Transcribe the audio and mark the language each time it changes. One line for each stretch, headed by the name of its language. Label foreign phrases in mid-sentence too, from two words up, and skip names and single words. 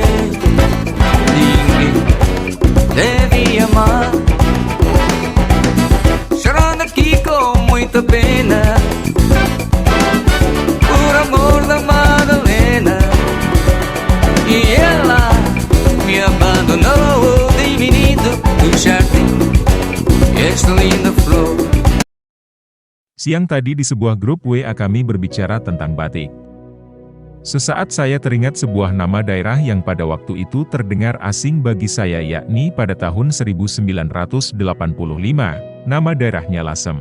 Portuguese: Ninguém deve amar, chorando aqui com muita pena, por amor da Madalena. E ela me abandonou de menino do jardim, esta linda flor.
Indonesian: Siang tadi di sebuah grup WA kami berbicara tentang batik. Sesaat saya teringat sebuah nama daerah yang pada waktu itu terdengar asing bagi saya, yakni pada tahun 1985, nama daerahnya Lasem.